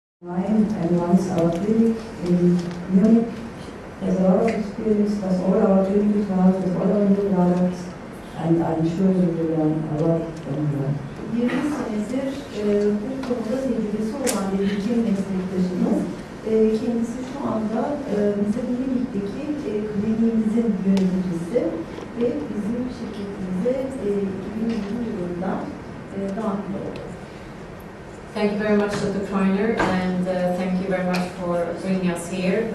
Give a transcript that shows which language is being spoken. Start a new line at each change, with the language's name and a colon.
English: And once our clinic in Munich has a lot of experience, does all our clinical trials with all our new products, and I'm sure you will learn a lot from her.
Turkish: 20 senedir bu konuda tecrübesi olan bir hekim meslektaşımız. Kendisi şu anda bizim Münih'teki kliniğimizin yöneticisi ve bizim şirketimize 2020 yılında dahil oldu.
English: Thank you very much, Dr. Kreiner, and thank you very much for bringing us here.